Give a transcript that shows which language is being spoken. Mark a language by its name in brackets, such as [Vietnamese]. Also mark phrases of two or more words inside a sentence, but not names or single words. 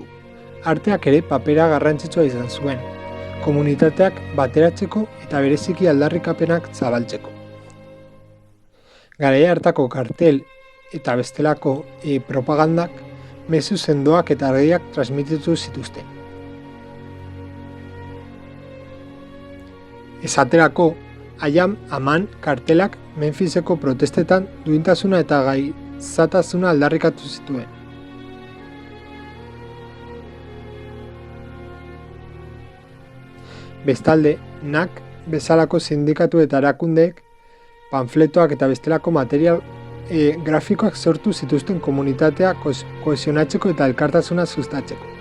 [Basque] Arteak ere papera garrantzitsua izan zuen, komunitateak bateratzeko eta bereziki aldarrikapenak zabaltzeko. Garai hartako kartel eta bestelako propagandak mezu sendoak eta argiak transmititu zituzten. Esaterako, I am a man kartelak Memphiseko protestetan duintasuna eta gaizatasuna aldarrikatu zituen. Bestalde, NAK bezalako sindikatu eta erakundeek panfletoak eta bestelako material grafikoak sortu zituzten komunitatea kohesionatzeko eta elkartasuna sustatzeko.